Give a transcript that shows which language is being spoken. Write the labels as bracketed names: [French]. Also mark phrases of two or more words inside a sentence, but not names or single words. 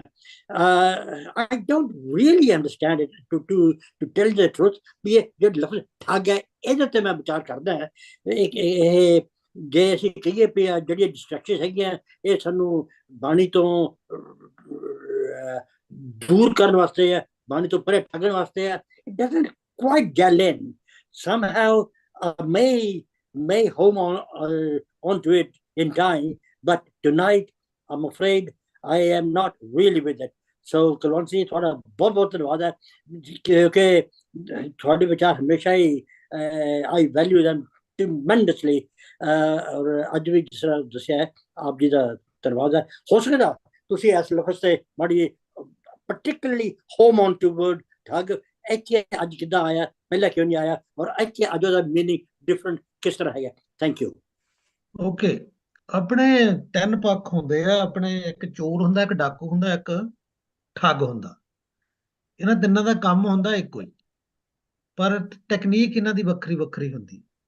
[English] I don't really understand it to tell the truth [Punjabi] ਵੀ ਇਹ ਜਿਹੜਾ ਲਫ਼ਜ਼ ਠੱਗ ਹੈ, ਇਹਦੇ ਤੇ ਮੈਂ ਵਿਚਾਰ ਕਰਦਾ ਹੈ। ਇਹ ਜੇ ਅਸੀਂ ਕਹੀਏ ਵੀ ਜਿਹੜੀਆਂ ਡਿਸਟਰੈਕਸ਼ਨ ਹੈਗੀਆਂ ਇਹ ਸਾਨੂੰ ਬਾਣੀ ਤੋਂ ਦੂਰ ਕਰਨ ਵਾਸਤੇ ਹੈ, ਬਾਣੀ ਤੋਂ ਪਰੇ ਠੱਗਣ ਵਾਸਤੇ ਹੈ, [English] it doesn't quite gel in. Somehow may home onto it in time, but tonight I'm afraid I am not really with it. [Punjabi] So ਕੁਲਵੰਤ ਸਿੰਘ, ਤੁਹਾਡਾ ਬਹੁਤ ਬਹੁਤ ਧੰਨਵਾਦ ਹੈ, ਕਿਉਂਕਿ ਤੁਹਾਡੇ ਵਿਚਾਰ ਹਮੇਸ਼ਾ ਹੀ [English] I value them tremendously. [Punjabi] ਔਰ ਅੱਜ ਵੀ ਜਿਸ ਤਰ੍ਹਾਂ ਦੱਸਿਆ ਹੈ, ਆਪ ਜੀ ਦਾ ਧੰਨਵਾਦ ਹੈ। ਹੋ ਸਕਦਾ ਤੁਸੀਂ ਇਸ ਲਫ਼ਜ਼ ਤੇ ਮਾੜੀ [English] particularly home on to word [Punjabi] ਠੱਗ ਇੱਥੇ ਅੱਜ ਕਿੱਦਾਂ ਆਇਆ, ਪਹਿਲਾਂ ਕਿਉਂ ਨਹੀਂ ਆਇਆ, ਔਰ ਇੱਥੇ ਅੱਜ ਉਹਦਾ [English] meaning different [Punjabi] ਕਿਸ ਤਰ੍ਹਾਂ ਹੈਗਾ। [English] thank you. [Punjabi] ਓਕੇ, ਆਪਣੇ ਤਿੰਨ ਪੱਖ ਹੁੰਦੇ ਆ ਆਪਣੇ, ਇੱਕ ਚੋਰ ਹੁੰਦਾ, ਇੱਕ ਡਾਕੂ ਹੁੰਦਾ, ਇੱਕ ਠੱਗ ਹੁੰਦਾ। ਇਹਨਾਂ ਤਿੰਨਾਂ ਦਾ ਕੰਮ ਹੁੰਦਾ ਇੱਕੋ ਹੀ, ਪਰ ਟੈਕਨੀਕ ਇਹਨਾਂ ਦੀ ਵੱਖਰੀ ਵੱਖਰੀ ਹੁੰਦੀ।